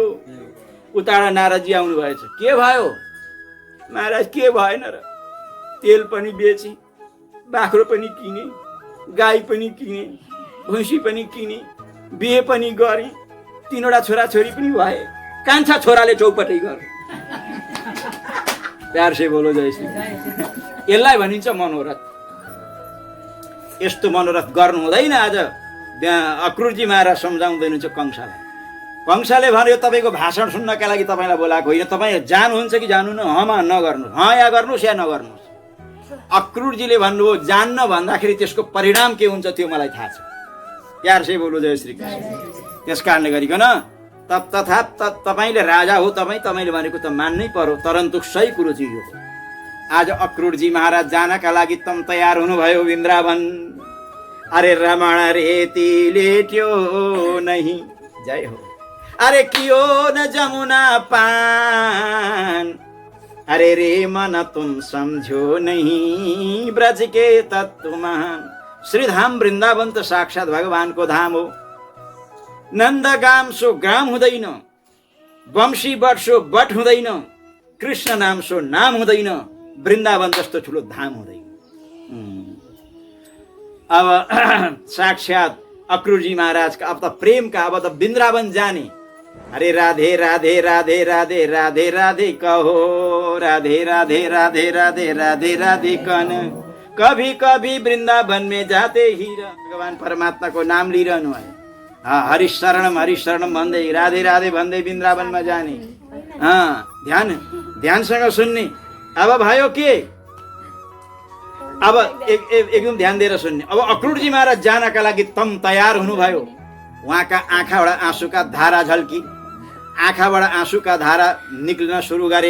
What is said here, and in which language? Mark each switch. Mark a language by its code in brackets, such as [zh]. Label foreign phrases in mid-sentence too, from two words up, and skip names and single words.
[ne] उताबाट नारदजी आउनु भएछ। के भयो महाराज? के भएन र? तेल पनि बेची, बाख्रो पनि किने, गाई पनि किने, भैँसी पनि किने, बिहे पनि गरेँ, 3वटा छोराछोरी पनि भए। कान्छा छोराले चौपटै गर। [hi] प्यार से बोलो जय श्री। [ne] यसलाई भनिन्छ मनोरथ। यस्तो मनोरथ गर्नु हुँदैन। आज अक्रुरजी महाराज सम्झाउँदैनुहुन्छ कंसलाई। कंसले भन्यो, तपाईँको भाषण सुन्नका लागि तपाईँलाई बोलाएको होइन। तपाईँ जानुहुन्छ कि जानु न? हमा नगर्नु, या गर्नुहोस् या नगर्नुहोस्। अक्रुरजीले भन्नुभयो, जान्न भन्दाखेरि त्यसको परिणाम के हुन्छ त्यो मलाई थाहा छ। [hi] प्यार से बोलो जय श्री कृष्ण। [ne] त्यस कारणले गरिकन तपाईँले राजा हो, तपाईँले भनेको त मान्नै पर्यो। परन्तु सही कुरो चाहिँ यो हो। आज अक्रुरजी महाराज जानका लागि तम तयार हुनुभयो वृन्दावन। [hi] अरे रमण रेती लेट्यो नहीं, जय हो। अरे कियो न जमुना पान, अरे रे मन तुम समझो नहीं ब्रज के तत्व महान। [ne] श्रीधाम वृन्दावन त साक्षात् भगवानको धाम हो। नन्दगाम सो ग्राम हुँदैन, वंशी बट सो बट हुँदैन, कृष्ण नाम सो नाम हुँदैन, वृन्दावन जस्तो ठुलो धाम हुँदैन। अब साक्षात् अक्रूरजी महाराजका अब त प्रेमका अब त वृन्दावन जाने। [hi] अरे राधे राधे राधे राधे राधे राधे कहो, राधे राधे राधे राधे राधे राधे कन, कभी कभी वृन्दावन में जाते ही भगवान परमात्मा को नाम लिइरहनु है। [ne] हरिशरणम भन्दै राधे राधे भन्दै वृन्दावनमा जाने। ध्यानसँग सुन्ने। अब भयो के, अब एकदम ध्यान दिएर सुन्ने। अब अक्रूरजी महाराज जानका लागि तम तयार हुनुभयो। उहाँका आँखाबाट आँसुका धारा झल्की, आँखाबाट आँसुका धारा निक्लिन सुरु गरे।